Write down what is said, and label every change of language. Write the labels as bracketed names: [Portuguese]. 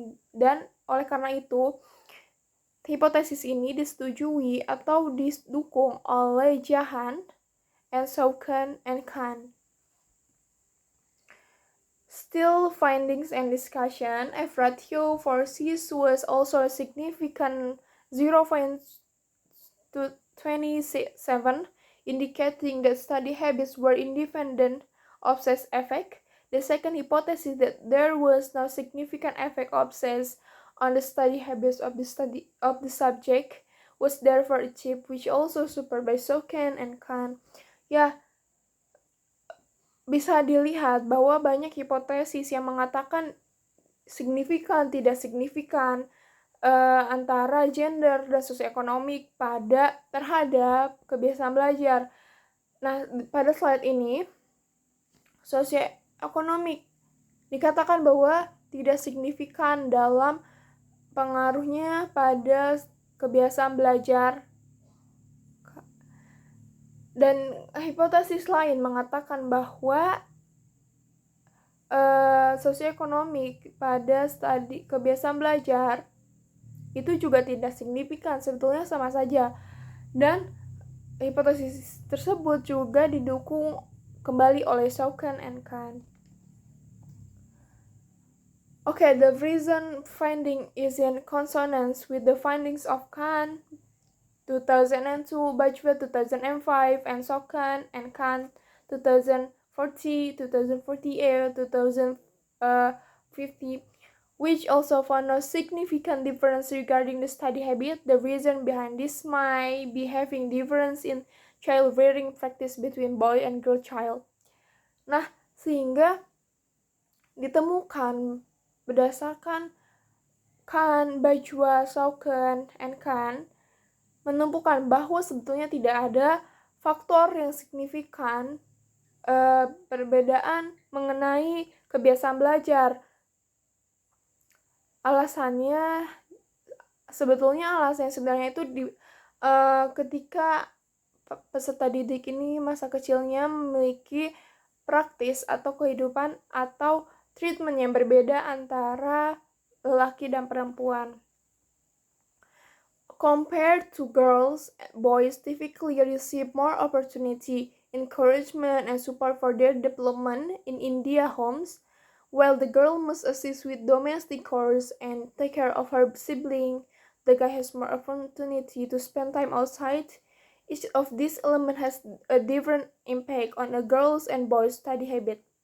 [Indonesian] Dan oleh karena itu, hipotesis ini disetujui atau didukung oleh Jahan and Sauken and Khan. [English] Still, findings and discussion, F ratio for cis was also significant 0.27, indicating that study habits were independent of sex effect. The second hypothesis that there was no significant effect of sex on the study habits of the subject was therefore achieved, which also supported by Sauken and Khan. [Indonesian] Ya, bisa dilihat bahwa banyak hipotesis yang mengatakan signifikan, tidak signifikan antara gender dan sosioekonomik terhadap kebiasaan belajar. Nah, pada slide ini, sosioekonomik dikatakan bahwa tidak signifikan dalam pengaruhnya pada kebiasaan belajar. Dan hipotesis lain mengatakan bahwa sosioekonomik pada studi kebiasaan belajar itu juga tidak signifikan, sebetulnya sama saja. Dan hipotesis tersebut juga didukung kembali oleh Sauken and Khan. [English] Okay, the reason finding is in consonance with the findings of Khan 2002, Bajwa 2005, and Sauken and Khan 2040, 2048, 2050, which also found no significant difference regarding the study habit. The reason behind this might be having difference in child rearing practice between boy and girl child. [Indonesian] Nah, sehingga ditemukan berdasarkan Khan, Bajwa, Sauken, and Khan menentukan bahwa sebetulnya tidak ada faktor yang signifikan perbedaan mengenai kebiasaan belajar. Alasannya sebenarnya itu ketika peserta didik ini masa kecilnya memiliki praktis atau kehidupan atau treatment yang berbeda antara lelaki dan perempuan. [English] Compared to girls, boys typically receive more opportunity, encouragement, and support for their development in India homes, while the girl must assist with domestic chores and take care of her sibling. The guy has more opportunity to spend time outside. Each of these elements has a different impact on a girl's and boys' study habit.